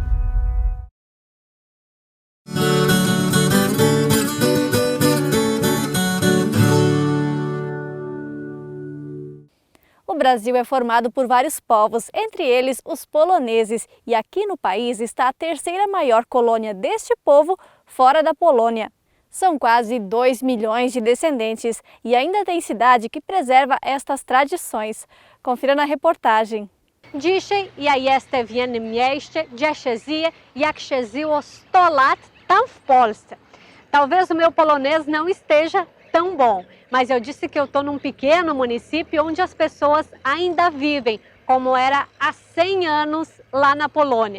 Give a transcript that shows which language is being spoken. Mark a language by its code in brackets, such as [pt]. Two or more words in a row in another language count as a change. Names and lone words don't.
[pt] O Brasil é formado por vários povos, entre eles os poloneses, e aqui no país está a terceira maior colônia deste povo fora da Polônia. São quase 2 milhões de descendentes e ainda tem cidade que preserva estas tradições. Confira na reportagem. [pl] Dzisiaj ja jestem w jednym mieście, gdzie się żyje, jak się żyło 100 lat tam w Polsce. [pt] Talvez o meu polonês não esteja tão bom, mas eu disse que eu estou num pequeno município onde as pessoas ainda vivem, como era há 100 anos lá na Polônia.